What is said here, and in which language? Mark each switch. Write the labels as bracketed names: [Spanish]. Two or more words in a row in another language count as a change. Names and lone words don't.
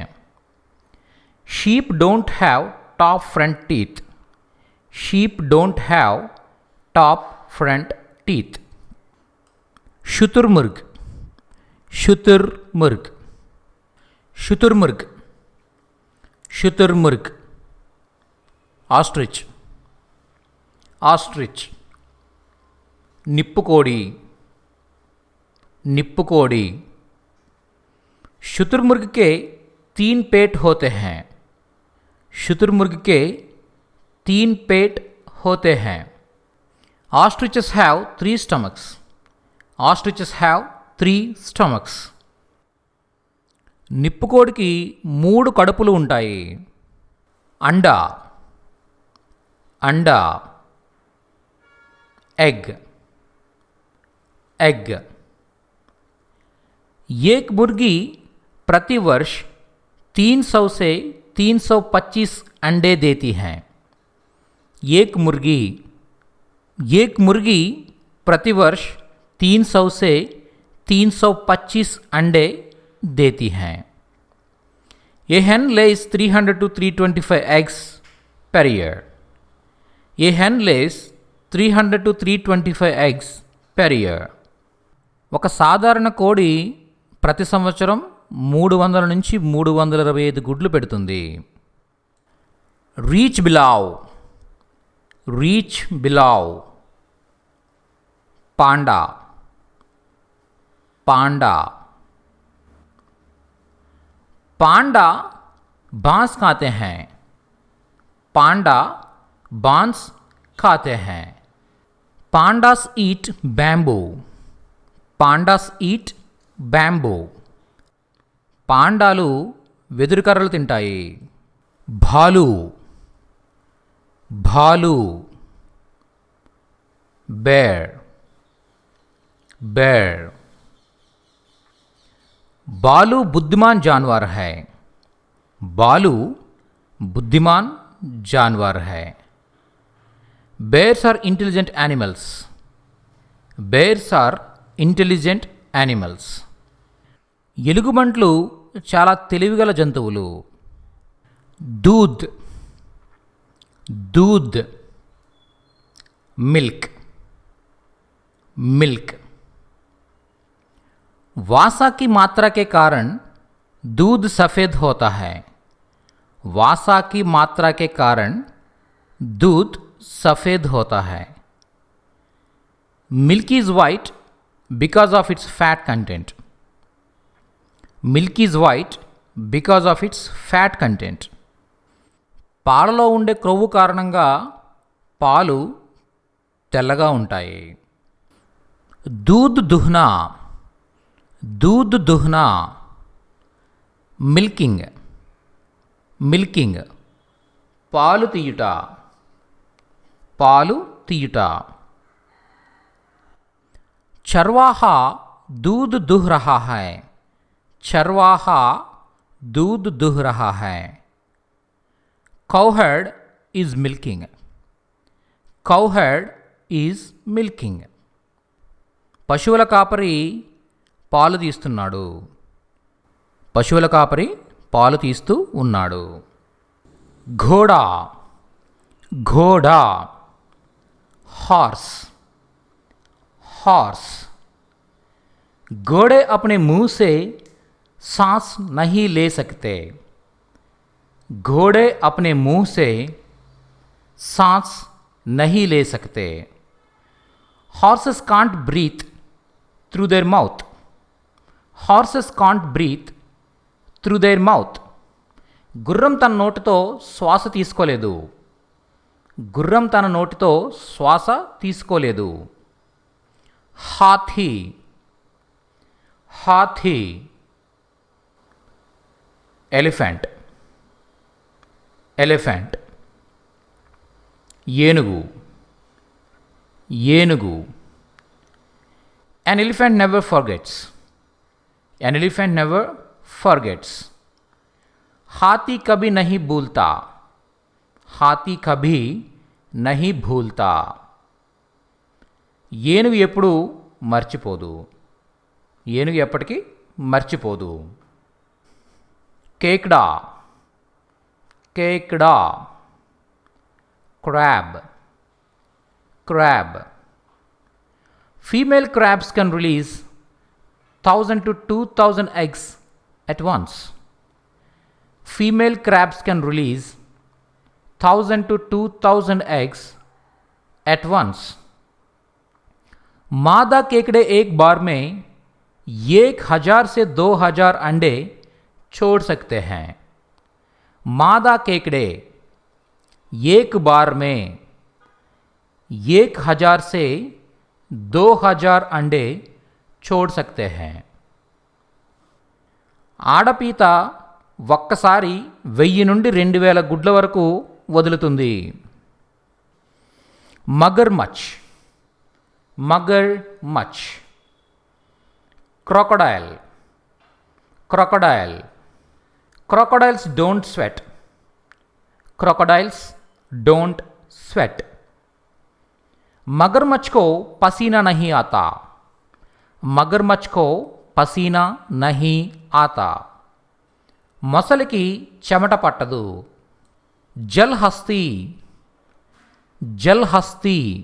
[English] Sheep don't have top front teeth. [Hindi] शुतुरमुर्ग. [English] ఆస్ట్రిచ్. [Telugu] निप्पुकोड़ी. [Hindi] शुतुरमुर्ग के 3 पेट होते हैं. [English] Ostriches have 3 stomachs. [Telugu] నిప్పుకోడికి 3 కడుపులు ఉంటాయి. [Hindi] అండా, [English] egg. एग। [Hindi] एक मुर्गी प्रतिवर्ष 300 से 325 अंडे देती हैं। एक मुर्गी प्रतिवर्ष 300 से 325 अंडे देती हैं। [English] A hen lays 300 to 325 eggs per year. A hen lays 300 to 325 eggs per year. [Telugu] ఒక సాధారణ కోడి ప్రతి సంవత్సరం 300 నుంచి 325 గుడ్లు పెడుతుంది. రీచ్ బిలావ్ [Hindi] పాండా बांस खाते हैं। पांडा बांस खाते हैं। [English] pandas eat bamboo. [Telugu] పాండాలు వెదురు కర్రలు తింటాయి. [Hindi] భాలు బేర్ बालू बुद्धिमान जानवर है। बालू बुद्धिमान जानवर है। [English] Bears are intelligent animals. [Telugu] ఎలుగుబంట్లు చాలా తెలివిగల జంతువులు. [Hindi] दूध मिल्क। वासा की मात्रा के कारण दूध सफ़ेद होता है। वासा की मात्रा के कारण दूध सफ़ेद होता है। [English] milk is white because of its fat content. [Telugu] పాలలో ఉండే క్రొవ్వు కారణంగా పాలు తెల్లగా ఉంటాయి. [Hindi] दूध दुहना मिल्किंग [Telugu] పాలు తీయుట। [Hindi] चरवाहा दूध दुह रहा है। [English] Cowherd is milking. [Telugu] పశువుల కాపరి పాలు తీస్తూ ఉన్నాడు. [Hindi] घोड़ा हॉर्स। घोड़े अपने मुंह से सांस नहीं ले सकते। [English] Horses can't breathe through their mouth. [Telugu] గుర్రం తన నోటితో శ్వాస తీసుకోలేదు. [Hindi] हाथी elephant ఏనుగు. [English] An elephant never forgets. [Hindi] हाथी कभी नहीं भूलता. [Telugu] ఏనుగు ఎప్పుడూ మర్చిపోదు. [Hindi] కేక్డా crab. [English] Female crabs can release 1000 to 2000 eggs at once. [Hindi] मादा केकड़े एक बार में 1000 से 2000 अंडे छोड़ सकते हैं. मादा केकड़े एक बार में 1000 से 2000 अंडे छोड़ सकते हैं. [Telugu] ఆడపీత ఒక్కసారి 1000 నుండి 2000 గుడ్ల వరకు వదులుతుంది. [Hindi] मगर मच [English] crocodile, crocodile. Crocodiles don't sweat. Crocodiles don't sweat. [Hindi] मगरमच्छ को पसीना नहीं आता. मगरमच्छ को पसीना नहीं आता. [Telugu] మొసలికి చెమట పట్టదు. [Hindi] जलहस्ति, जलहस्ति.